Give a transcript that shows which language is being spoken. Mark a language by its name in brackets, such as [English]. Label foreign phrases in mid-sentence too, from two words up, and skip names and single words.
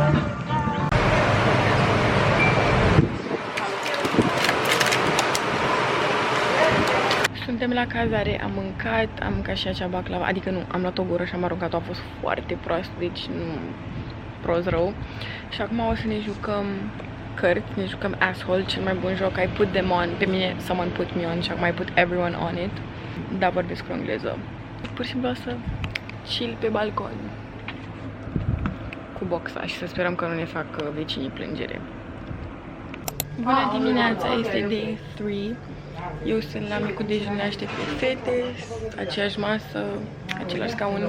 [Romanian] Suntem la cazare, am mâncat și acea baclava, adică nu, am luat o gură și am aruncat-o, a fost foarte proastă, deci nu prost rău. Și acum o să ne jucăm cărți, ne jucăm Asshole, cel mai bun joc, [English] I put them on, [Romanian] pe mine [English] someone put me on [Romanian] și acum [English] I put everyone on it. [Romanian] Da, vorbesc cu engleză. Pur și simplu o să chill pe balcon cu boxa și să sperăm că nu ne fac vecinii plângere. Bună dimineața, este day 3. Eu sunt la micul dejun, ne aștept pe fete, aceeași masă, același scaun.